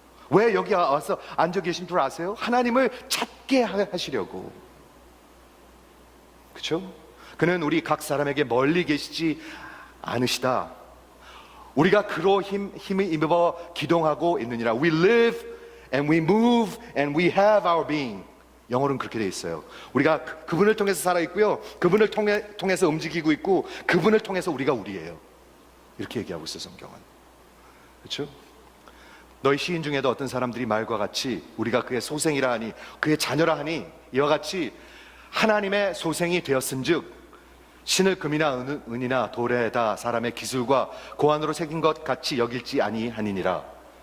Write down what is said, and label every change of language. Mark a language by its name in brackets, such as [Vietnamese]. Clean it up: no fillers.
[Korean] 왜 여기 와서 앉아 계신 줄 아세요? 하나님을 찾게 하시려고. 그렇죠? 그는 우리 각 사람에게 멀리 계시지 않으시다. 우리가 그로 힘을 입어 기동하고 있느니라. [English] We live and we move and we have our being. [Korean] 영어로는 그렇게 돼 있어요. 우리가 그분을 통해서 살아 있고요, 그분을 통해서 움직이고 있고, 그분을 통해서 우리가 우리예요. 이렇게 얘기하고 있어요, 성경은. 그렇죠? 너희 시인 중에도 어떤 사람들이 말과 같이 우리가 그의 소생이라 하니, 그의 자녀라 하니, 이와 같이 하나님의 소생이 되었은즉 신을 금이나 은이나 돌에다 사람의 기술과 고안으로 새긴 것 같이 여길지 아니하니니라.